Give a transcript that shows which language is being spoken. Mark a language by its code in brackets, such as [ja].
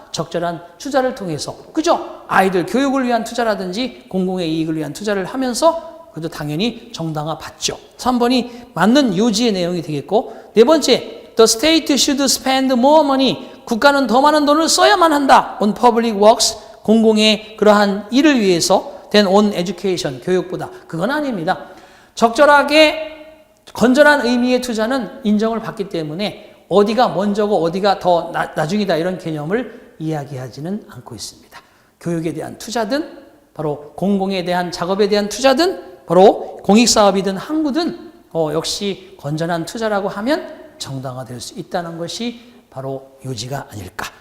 [ko] 적절한 투자를 통해서, 그죠? 아이들 교육을 위한 투자라든지 공공의 이익을 위한 투자를 하면서 그래도 당연히 정당화 받죠. 3번이 맞는 요지의 내용이 되겠고, 네 번째, [en] the state should spend more money, [ko] 국가는 더 많은 돈을 써야만 한다. [en] on public works, [ko] 공공의 그러한 일을 위해서 [en] than on education, [ko] 교육보다. 그건 아닙니다. 적절하게 건전한 의미의 투자는 인정을 받기 때문에 어디가 먼저고 어디가 더 나중이다 이런 개념을 이야기하지는 않고 있습니다. 교육에 대한 투자든 바로 공공에 대한 작업에 대한 투자든 바로 공익사업이든 항구든 역시 건전한 투자라고 하면 정당화될 수 있다는 것이 바로 요지가 아닐까.